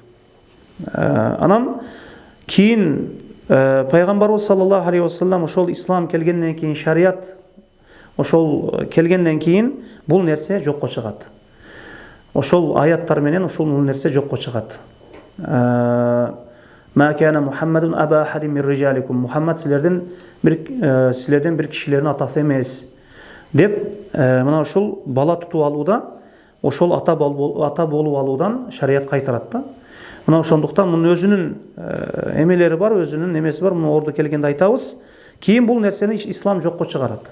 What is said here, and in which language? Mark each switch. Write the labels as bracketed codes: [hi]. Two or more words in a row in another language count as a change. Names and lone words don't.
[ky] Анан кийин пайгамбарыбыз [ar] صلى الله عليه وسلم [ky] ошол ислам келгенден кийин, шарият ошол келгенден кийин бул нерсе жокко чыгат. Ошол аяттар менен ошол нерсе жокко чыгат. [ar] ما كان محمد أبا أحد من رجالكم. [ky] Мухаммад силерден бир кишилердин атасы эмес. деп мына ушул бала тутуп алууда ошол ата болуп алуудан шарият кайтарат да. Мына ошондуктан мунун өзүнүн эмелери бар, өзүнүн эмеси бар. Муну орду келгенде айтабыз. Кийин бул нерсени ислам жокко чыгарат.